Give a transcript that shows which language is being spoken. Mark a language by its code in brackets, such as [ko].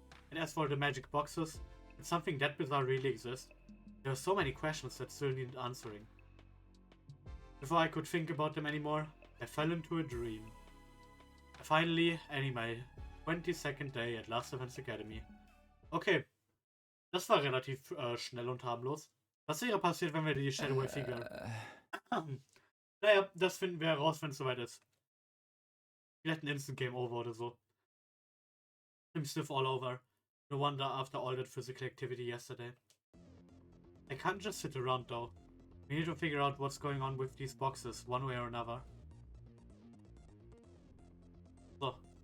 [en] And as for the magic boxes, did something that bizarre really exist? There are so many questions that still needed answering. Before I could think about them anymore, I fell into a dream. Finally, ending my 22nd day at Last Events Academy. [de] Okay, das war relativ schnell und harmlos. Was wäre passiert, wenn wir die Shadow Figure... Naja, das finden wir heraus, wenn es soweit ist. Vielleicht ein Instant Game Over oder so. [en] I'm stiff all over. No wonder after all that physical activity yesterday. I can't just sit around though. We need to figure out what's going on with these boxes, one way or another. So.